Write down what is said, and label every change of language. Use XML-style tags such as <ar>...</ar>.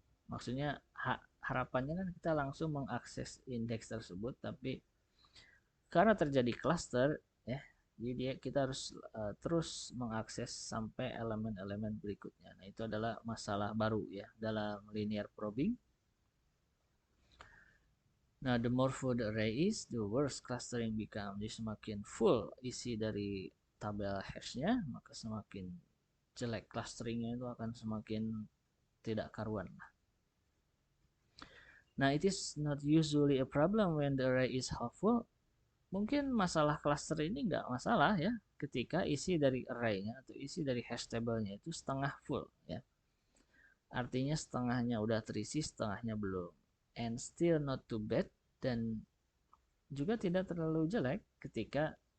<id>Maksudnya harapannya kan kita langsung mengakses indeks tersebut, tapi karena terjadi cluster ya, jadi kita harus terus mengakses sampai elemen-elemen berikutnya. Nah, itu adalah masalah baru ya dalam linear probing.</id> <en>Nah, the more full the array is, the worse clustering become.</en> <id>Jadi semakin full isi dari tabel hashnya, maka semakin jelek clusteringnya, itu akan semakin tidak karuan.</id> <en>Nah, it is not usually a problem when the array is half full.</en> <id>Mungkin masalah cluster ini nggak masalah ya ketika isi dari array-nya atau isi dari hash table-nya itu setengah full ya. Artinya setengahnya udah terisi, setengahnya belum.</id> <en>And still not too bad,</en> <id>dan juga tidak terlalu jelek ketika</id>